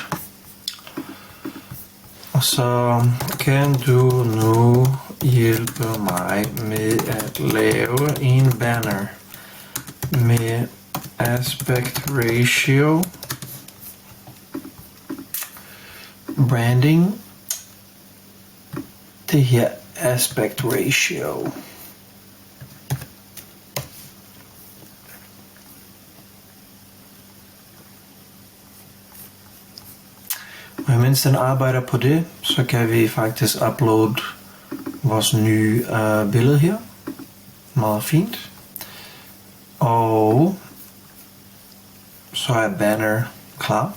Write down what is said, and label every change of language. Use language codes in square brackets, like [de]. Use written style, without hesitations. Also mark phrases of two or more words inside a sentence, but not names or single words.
[da] Og så kan du nu hjælpe mig med at lave en banner med [en] aspect ratio, [da] branding, det her [en] aspect ratio. [da] Og mens den arbejder på det, så kan vi faktisk uploade vores nye billede her. Meget fint. Og så er banner klar.